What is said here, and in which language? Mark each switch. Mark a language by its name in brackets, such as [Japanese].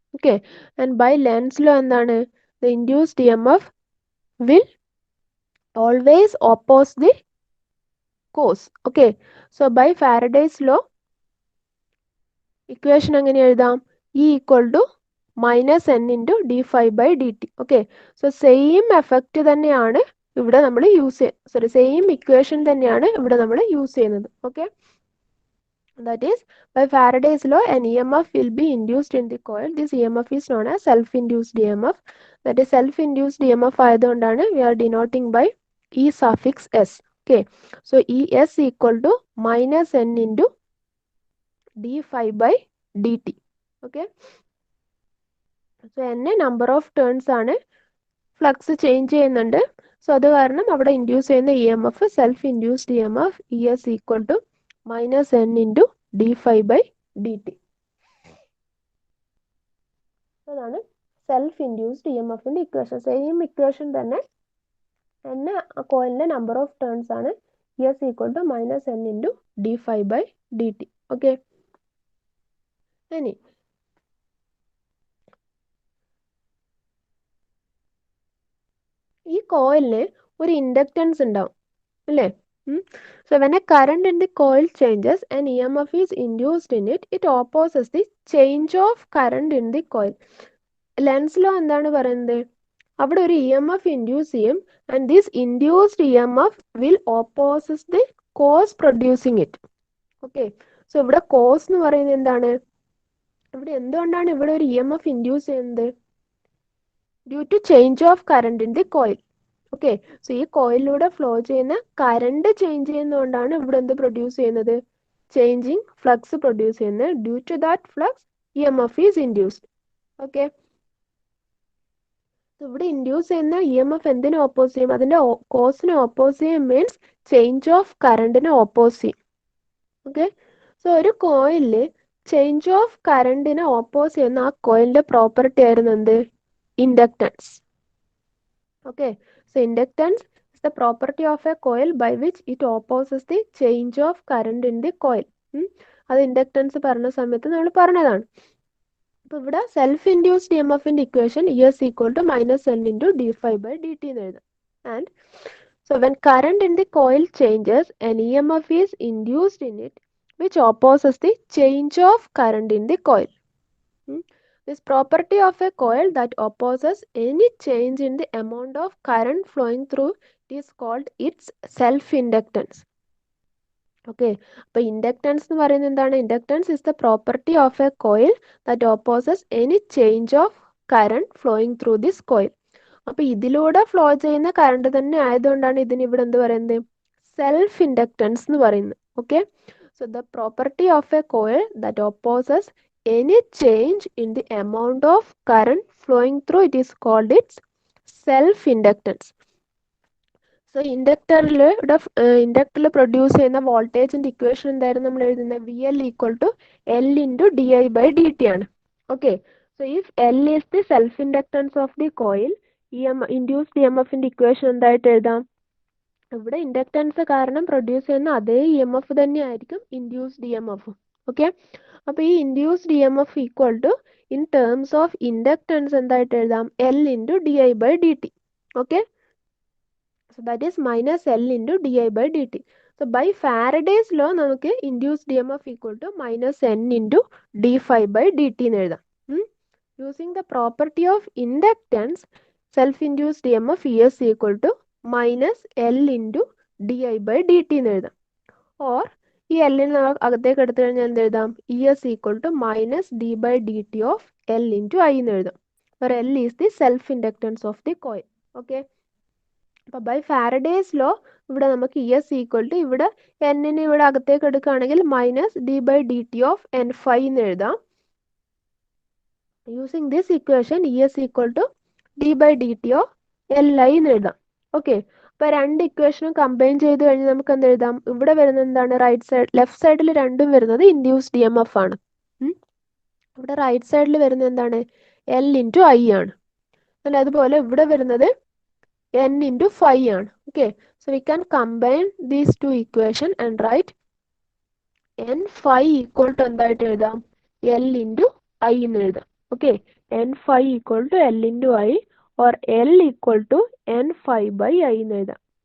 [English] Okay, and by Lenz law [Malayalam] എന്താണ്, [English] the induced EMF will always oppose the cause. Okay, so by Faraday's law equation [Malayalam] എങ്ങനെ എഴുതാം, [English] E equal to minus n into d phi by dt. Okay, so same effect [Malayalam] തന്നെയാണ് ഇവിടെ നമ്മൾ use same equation തന്നെയാണ് ഇവിടെ നമ്മൾ use ചെയ്യുന്നത്. [English] Okay, that is by Faraday's law an EMF will be induced in the coil. This EMF is known as self-induced EMF. That is self-induced EMF [Malayalam] ആയതുകൊണ്ടാണ് [English] we are denoting by E suffix s. Okay, so ES equal to minus n into d phi by dt. [Malayalam] Okay, so n number of turns ആണ്, flux change ചെയ്യുന്നുണ്ട്, so അത് കാരണം അവിടെ induce ചെയ്യുന്ന E M F self induced E M F E S equal to minus N into D phi by D T. അതാണ് self induced E M എഫിൻ്റെ equation. Same equation തന്നെ, N കോയിലിൻ്റെ number of turns ആണ്, E S equal to minus N into D phi by D T. Okay, ഇനി ഈ കോയിലിന് ഒരു inductance ഉണ്ടാവും അല്ലേ? [English] So when a current in the coil changes, an EMF is induced in it. It opposes the change of current in the coil. [Malayalam] Lens law എന്താണ് പറയുന്നത്, അവിടെ ഒരു [English] E M F induce ചെയ്യും and this induced E M F will opposes the cause producing it. [Malayalam] Okay, so ഇവിടെ cos എന്ന് പറയുന്നത് എന്താണ്? ഇവിടെ എന്തുകൊണ്ടാണ് ഇവിടെ ഒരു ഇ എം എഫ് ഇൻഡ്യൂസ് ചെയ്യുന്നത്? [English] Due to change of current in the coil. [Malayalam] Okay, so ഈ കോയിലിലൂടെ ഫ്ലോ ചെയ്യുന്ന കറണ്ട് ചേഞ്ച് ചെയ്യുന്നതുകൊണ്ടാണ് ഇവിടെ എന്ത് പ്രൊഡ്യൂസ് ചെയ്യുന്നത്? ചേഞ്ചിങ് ഫ്ലക്സ് പ്രൊഡ്യൂസ് ചെയ്യുന്നത്. [English] Due to that flux E M F is induced. [Malayalam] Okay, ഇവിടെ induce ചെയ്യുന്ന E M F എന്തിനെ oppose ചെയ്യും? അതിന്റെ കോസിനെ ഓപ്പോസ് ചെയ്യും മീൻസ് ചേഞ്ച് ഓഫ് കറണ്ടിനെ ഓപ്പോസ് ചെയ്യും. ഓക്കെ, സോ ഒരു കോയിലില് ചേഞ്ച് ഓഫ് കറണ്ടിനെ ഓപ്പോസ് ചെയ്യുന്ന ആ കോയിലിന്റെ പ്രോപ്പർട്ടി ആയിരുന്നു എന്ത്? Inductance. [English] Okay, so inductance is the property of a coil by which it opposes the change of current in the coil. [Malayalam] അത് inductance പറഞ്ഞ സമയത്ത് നമ്മൾ പറഞ്ഞതാണ്. അപ്പോൾ ഇവിടെ സെൽഫ് ഇൻഡ്യൂസ്ഡ് ഇ എം എഫിന്റെ equation E S equal to minus N into D five by D T എന്ന് എഴുതാം. [English] And so when current in the coil changes an E M F is induced in it which opposes the change of current in the coil. This property of a coil that opposes any change in the amount of current flowing through is called its self-inductance. [Malayalam] Okay, അപ്പോൾ inductance എന്ന് പറയുന്നത് എന്താണ്? [English] Inductance is the property of a coil that opposes any change of current flowing through this coil. [Malayalam] അപ്പോൾ ഇതിലൂടെ flow ചെയ്യുന്ന current തന്നെ ആയതുകൊണ്ടാണ് ഇതിന് ഇവിടെ എന്ത് പറയുന്നത്? സെൽഫ് ഇൻഡക്റ്റൻസ് എന്ന് പറയുന്നത്. [English] Okay, so the property of a coil that opposes any change in the amount of current flowing through it is called its self inductance. [Malayalam] So ഇൻഡക്ടറിൽ പ്രൊഡ്യൂസ് ചെയ്യുന്ന വോൾട്ടേജിന്റെ ഇക്വേഷൻ എന്തായിരുന്നു നമ്മൾ എഴുതുന്നത്? V L equal to L into D I by D T ആണ്. [English] okay, so if L is the self inductance of the coil, [Malayalam] induced E M എഫിന്റെ equation എന്തായിട്ട് എഴുതാം? ഇവിടെ ഇൻഡക്റ്റൻസ് കാരണം പ്രൊഡ്യൂസ് ചെയ്യുന്ന അതേ ഇ എം എഫ് തന്നെ ആയിരിക്കും induced E M F. Okay, അപ്പോൾ ഈ induced E M F equal to in terms of inductance എന്തായിട്ട് എഴുതാം? [English] L into D I by D T. Okay, so that is minus L into D I by D T. [Malayalam] So by Faraday's law നമുക്ക് induced E M F equal to minus N into D five by D T എന്ന് എഴുതാം. [English] using the property of inductance self induced E M F E S equal to minus L into D I by D T [Malayalam] എന്ന് എഴുതാം. Or ഈ എല്ലിന് നമ്മൾ അകത്തേക്ക് എടുത്തു കഴിഞ്ഞാൽ എന്ത് എഴുതാം? E S equal to minus D by D T of L into I എന്ന് എഴുതാം. [English] where L is the self inductance of the coil. [Malayalam] Okay, അപ്പോൾ ബൈ ഫാരഡേസ് ലോ ഇവിടെ നമുക്ക് ഇ എസ് ഈക്വൽ ടു ഇവിടെ എന്നിന് ഇവിടെ അകത്തേക്ക് എടുക്കുകയാണെങ്കിൽ minus D by D T of N five എന്ന് എഴുതാം. [English] using this equation E S equal to D by D T of L I [Malayalam] എന്ന് എഴുതാം. ഓക്കെ, അപ്പോൾ രണ്ട് ഇക്വേഷനും കമ്പൈൻ ചെയ്ത് കഴിഞ്ഞാൽ നമുക്ക് എന്ത് എഴുതാം? ഇവിടെ വരുന്നത് എന്താണ്? റൈറ്റ് സൈഡ് ലെഫ്റ്റ് സൈഡിൽ രണ്ടും വരുന്നത് ഇൻഡ്യൂസ്ഡ് ഡി എം എഫ് ആണ്. ഇവിടെ റൈറ്റ് സൈഡിൽ വരുന്നത് എന്താണ്? എൽ ഇൻറ്റു ഐ ആണ്. അല്ല, അതുപോലെ ഇവിടെ വരുന്നത് n into phi ആണ്. [English] Okay, so we can combine these two equation and write n phi equal to [Malayalam] എന്തായിട്ട് എഴുതാം? [English] L into I [Malayalam] എന്ന് എഴുതാം. [English] Okay, n phi equal to L into I or L equal to n phi by I എന്ന് എഴുതാം.